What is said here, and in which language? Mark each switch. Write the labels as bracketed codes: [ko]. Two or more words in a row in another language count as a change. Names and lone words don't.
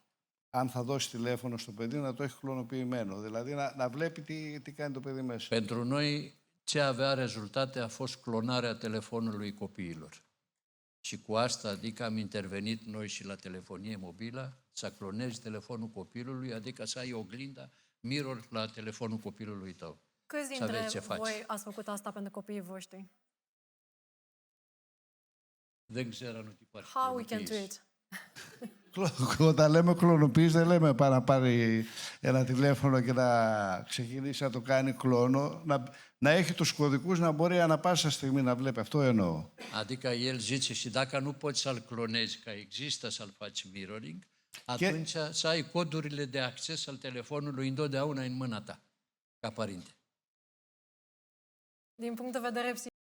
[el] Αν θα δώσει τηλέφωνο στο παιδί, να το έχει κλωνοποιημένο. Δηλαδή να βλέπει τι κάνει το παιδί μέσα. [ro] pentru noi ce avea rezultate a fost clonarea telefonului copiilor. Și cu asta, adică am intervenit noi și la telefonie mobilă, să clonezi telefonul copilului, adică să ai oglinda, mirror la telefonul copilului tău. Câți Să vezi dintre ce faci. voi ați făcut asta pentru copiii voștri? [el] Δεν ξέρω αν υπάρχει [en] How we can do [el] κλωνοποίηση. [en] it? [el] Όταν λέμε κλωνοποίηση, δεν λέμε πάει να πάρει ένα τηλέφωνο και να ξεκινήσει να το κάνει κλόνο. Να έχει τους κωδικούς, να μπορεί ανά πάσα στιγμή να βλέπει. Αυτό εννοώ. [ro] Adică el zice și dacă nu poți să-l clonezi, că există să-l faci mirroring, atunci să ai codurile de acces al telefonului întotdeauna în mâna ta, ca părinte. Din punct de vedere